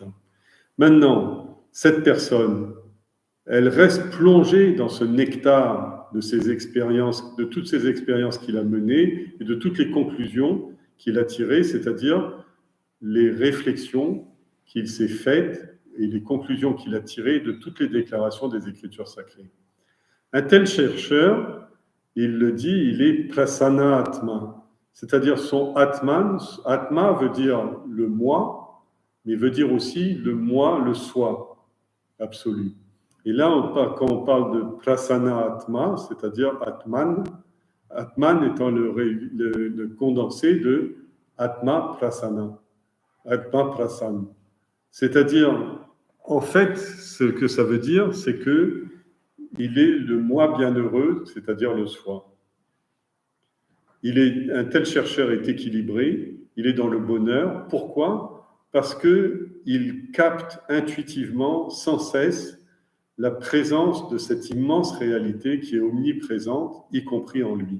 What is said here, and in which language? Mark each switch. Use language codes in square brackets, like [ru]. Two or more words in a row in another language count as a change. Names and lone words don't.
[fr] Maintenant, cette personne, elle reste plongée dans ce nectar de ses expériences, de toutes ces expériences qu'il a menées et de toutes les conclusions qu'il a tirées, c'est-à-dire les réflexions qu'il s'est faites et les conclusions qu'il a tirées de toutes les déclarations des Écritures sacrées. Un tel chercheur, il le dit, il est [sa] prasana atma, [fr] c'est-à-dire son atman. Atma veut dire le moi, mais veut dire aussi le moi, le soi absolu. Et là, quand on parle de [sa] prasana atma, [fr] c'est-à-dire atman, atman étant le condensé de [sa] atma prasana, atma prasan. [fr] C'est-à-dire, en fait, ce que ça veut dire, c'est que il est le moi bienheureux, c'est-à-dire le soi. Un tel chercheur est équilibré, il est dans le bonheur. Pourquoi? Parce qu'il capte intuitivement, sans cesse, la présence de cette immense réalité qui est omniprésente, y compris en lui.